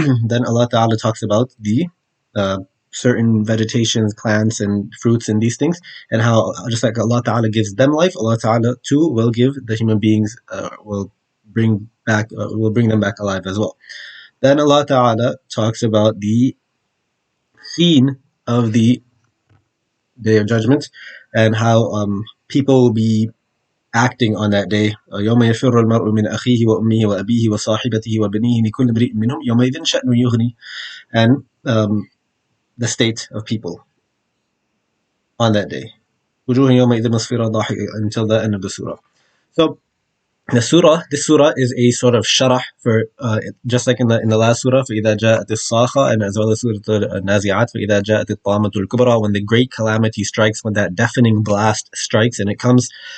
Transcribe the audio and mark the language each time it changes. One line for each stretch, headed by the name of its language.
English: Then Allah Ta'ala talks about the uh, certain vegetations, plants and fruits and these things, and how just like Allah Ta'ala gives them life, Allah Ta'ala too will give the human beings, will bring them back alive as well. Then Allah Ta'ala talks about the scene of the Day of Judgment, and how people will be acting on that day.
Arabic: يوم يفر المرء من أخيه وأمه وأبيه وصاحبته وبنيه لكل امرئ منهم يومئذ شأن يغني,
English: and the state of people on that day.
Arabic: وجوه يومئذ مسفرة ضاحكة,
English: until the end of the surah. So this surah is a sort of sharah for, just like in the last surah,
Arabic: فإذا جاءت الصاخة,
English: and as well as surah النازعات,
Arabic: فإذا جاءت الطامة الكبرى,
English: when the great calamity strikes, when that deafening blast strikes, and it comes.